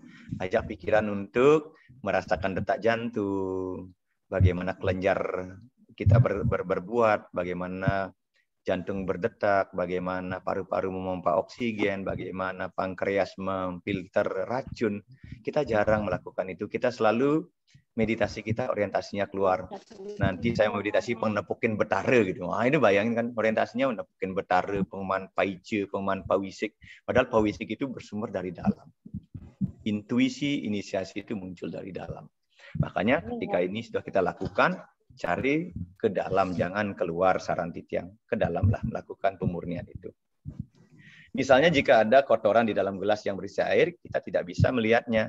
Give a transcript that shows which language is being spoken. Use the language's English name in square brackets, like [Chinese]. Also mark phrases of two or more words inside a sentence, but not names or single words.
[Indonesian] Ajak pikiran untuk merasakan detak jantung, bagaimana kelenjar kita berbuat, bagaimana jantung berdetak, bagaimana paru-paru memompa oksigen, bagaimana pankreas memfilter racun. Kita jarang melakukan itu. Kita selalu meditasi kita orientasinya keluar. Nanti saya meditasi [Balinese] pengepukin betara [Indonesian] gitu. Wah, itu bayangin kan orientasinya [Balinese] pengepukin betara, penguman paice, penguman pawisik. [Indonesian] Padahal pawisik itu bersumber dari dalam. Intuisi, inisiasi itu muncul dari dalam. Makanya ketika ini sudah kita lakukan, cari ke dalam, jangan keluar sarantitiang. Ke dalamlah melakukan pemurnian itu. Misalnya jika ada kotoran di dalam gelas yang berisi air, kita tidak bisa melihatnya.